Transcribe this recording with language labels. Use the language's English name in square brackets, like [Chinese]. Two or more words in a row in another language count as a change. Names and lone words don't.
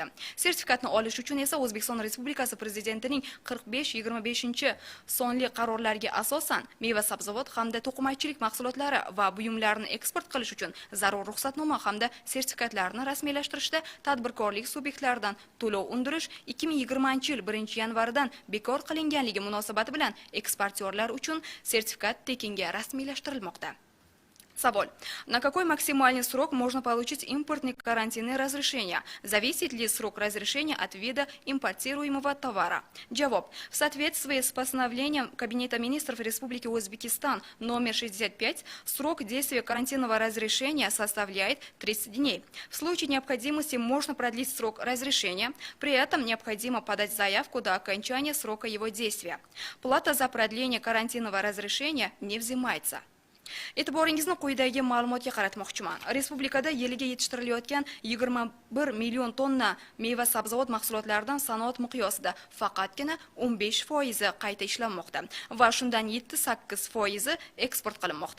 [Uzbek] Sertifikatni olish uchun esa O'zbekiston Respublikasi Prezidentining 45-25 sonli qarorlariga asosan meva-sabzavot hamda to'qimachilik mahsulotlari va buyumlarni eksport qilish uchun zarur ruxsatnoma hamda sertifikatlarni rasmiylashtirishda tadbirkorlik subyektlaridan to'lov undirish 2020-yil 1-yanvaridan bekor qilinganligi munosabati bilan eksportyorlar uchun sertifikat tekinga rasmiylashtirilmoqda. Savol: [Russian] на какой максимальный срок можно получить импортные карантинные разрешения? Зависит ли срок разрешения от вида импортируемого товара? Жавоб: в соответствии с постановлением Кабинета министров Республики Узбекистан номер 65, срок действия карантинного разрешения составляет 30 дней. В случае необходимости можно продлить срок разрешения, при этом необходимо подать заявку до окончания срока его действия. Плата за продление карантинного разрешения не взимается. [Uzbek] E'tiboringizni quyidagi ma'lumotga qaratmoqchiman. Respublikada yiliga yetishtirilayotgan 21 million tonna meva-sabzavot mahsulotlaridan sanoat miqyosida faqatgina 15% qayta ishlanmoqda va shundan 7-8% eksport qilinmoqda.